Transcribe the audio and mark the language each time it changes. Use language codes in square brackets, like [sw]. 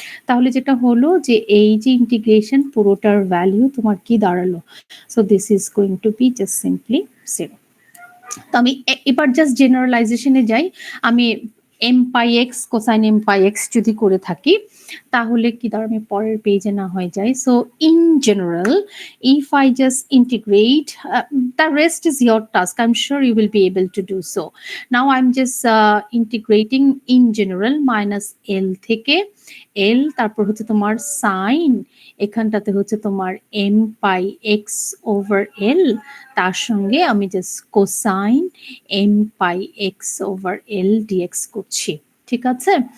[bn] তাহলে যেটা হলো যে এই যে ইন্টিগ্রেশন পুরোটার ভ্যালু তোমার কি দাঁড়ালো, [en] So this is going to be just simply 0। [bn] তো আমি এবার জাস্ট জেনারেলাইজেশনে যাই। আমি এম পাই এক্স কোসাইন এম পাই এক্স যদি করে থাকি তাহলে কি ধর আমি পরের পেজে না হয়ে যায়। [en] So in general if I just integrate, the rest is your task. I'm sure you will be able to do so. Now I'm just integrating in general minus [bn] L থেকে L, তারপর হচ্ছে তোমার সাইন এখানটাতে হচ্ছে তোমার M পাই x over এল, তার সঙ্গে আমি জাস্ট কোসাইন এম পাই এক্স ওভার এল ডিএক্স করছি, ঠিক আছে?